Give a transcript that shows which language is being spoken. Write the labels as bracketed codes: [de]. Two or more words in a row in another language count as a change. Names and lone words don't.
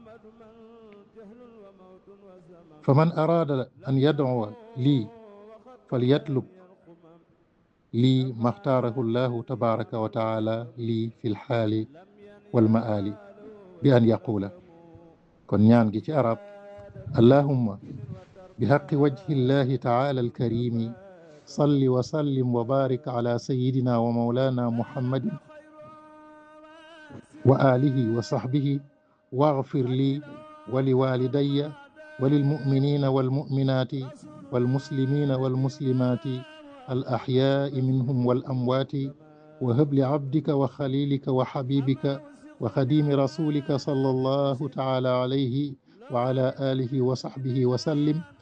[ar] فمن أراد أن يدعو لي فليطلب لي ما اختاره الله تبارك وتعالى لي في الحال والمال بأن يقول [wo] kon ñaan gi ci arab [ar] اللهم بحق وجه الله تعالى الكريم صل وسلم وبارك على سيدنا ومولانا محمد وآله وصحبه واغفر لي ولوالدي وللمؤمنين والمؤمنات والمسلمين والمسلمات الأحياء منهم والأموات وهب لعبدك وخليلك وحبيبك وخديم رسولك صلى الله تعالى عليه وعلى آله وصحبه وسلم